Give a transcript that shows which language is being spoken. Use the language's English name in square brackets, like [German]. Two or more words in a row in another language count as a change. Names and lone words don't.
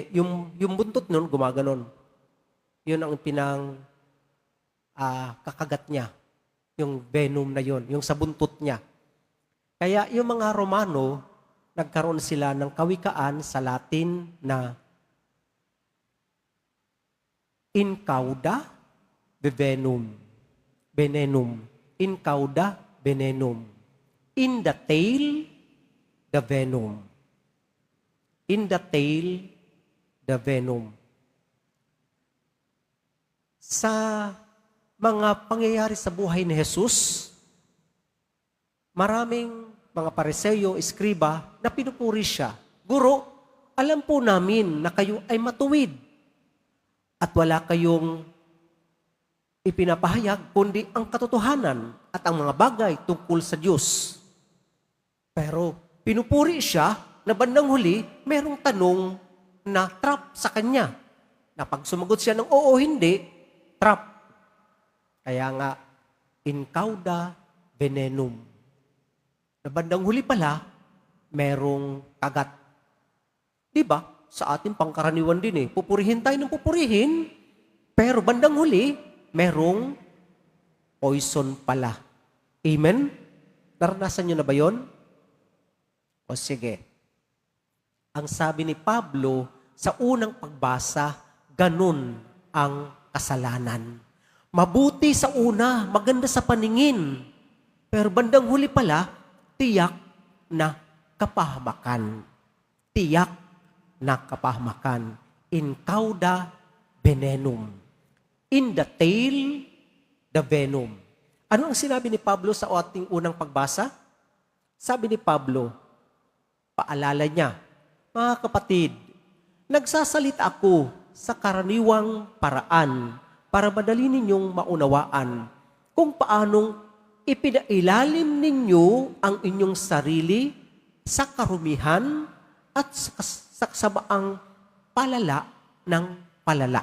[Filipino] Yung buntot nun, gumaganon. Yun ang kakagat niya. Yung venom na yun, yung sa buntot niya. Kaya yung mga Romano, nagkaroon sila ng kawikaan sa Latin na [Latin] in cauda venenum. In cauda venenum. [English] In the tail, the venom. In the tail, the venom. [Filipino] Sa mga pangyayari sa buhay ni Jesus, maraming mga Pariseo, Eskriba, na pinupuri siya. Guro, alam po namin na kayo ay matuwid at wala kayong ipinapahayag kundi ang katotohanan at ang mga bagay tungkol sa Diyos. Pero pinupuri siya na bandang huli, merong tanong na trap sa kanya. Na pag sumagot siya ng oo, hindi, trap. Kaya nga, [Latin] in cauda venenum. [Filipino] Na bandang huli pala, merong kagat. Diba? Sa ating pangkaraniwan din pupurihin tayo ng pupurihin, pero bandang huli, merong poison pala. Amen? Naranasan nyo na ba yon? O sige. Ang sabi ni Pablo, sa unang pagbasa, ganun ang kasalanan. Mabuti sa una, maganda sa paningin. Pero bandang huli pala, tiyak na kapahamakan. Tiyak na kapahamakan. [Latin] In cauda venenum. [English] In the tail, the venom. [Filipino] Ano ang sinabi ni Pablo sa ating unang pagbasa? Sabi ni Pablo, paalala niya, Mga kapatid, nagsasalita ako sa karaniwang paraan para madali ninyong maunawaan kung paanong ipinailalim ninyo ang inyong sarili sa karumihan at sa kasabaang palala ng palala.